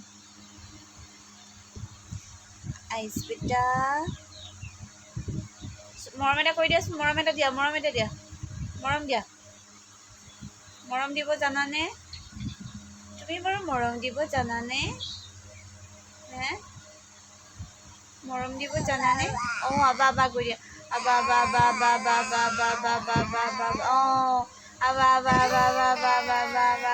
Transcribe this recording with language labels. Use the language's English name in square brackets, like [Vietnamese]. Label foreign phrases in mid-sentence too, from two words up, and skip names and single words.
[Assamese] আইচ বেটা মৰম এটা কৈ দিয়াচোন মৰম এটা দিয়া মৰম দিব জানানে তুমি বাৰু মৰম দিব জানানে হে মৰম দিব জানানে অঁ আবা আবা কৈ দিয়া আবা আবা আবা আবা আবা আবা আবা আবা আবা আবা আবা অঁ আবা আবা আবা আবা আবা আবা আবা